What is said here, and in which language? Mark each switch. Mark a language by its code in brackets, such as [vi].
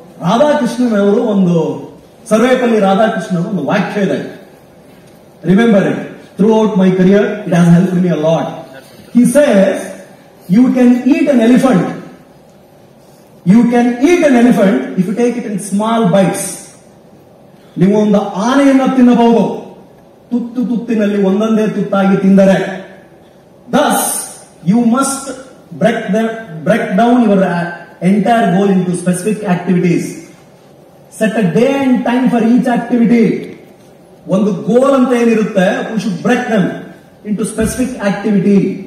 [kn] ರಾಧಾಕೃಷ್ಣನ್ ಅವರು ಒಂದು, ಸರ್ವೇಪಲ್ಲಿ ರಾಧಾಕೃಷ್ಣನ್ ಅವರು ಒಂದು ವಾಕ್ಯ ಇದೆ. [en] Remember it. Throughout my career, it has helped me a lot. He says, you can eat an elephant. You can eat an elephant if you take it in small bites. [kn] ನೀವು ಒಂದು ಆನೆಯನ್ನು ತಿನ್ನಬಹುದು, ತುತ್ತಿನಲ್ಲಿ ಒಂದೊಂದೇ ತುತ್ತಾಗಿ ತಿಂದರೆ. [en] Thus, you must break down your entire goal into specific activities. Set a day and time for each activity. [kn] ಒಂದು ಗೋಲ್ ಅಂತ ಏನಿರುತ್ತೆ, [en] we should break them into specific activity.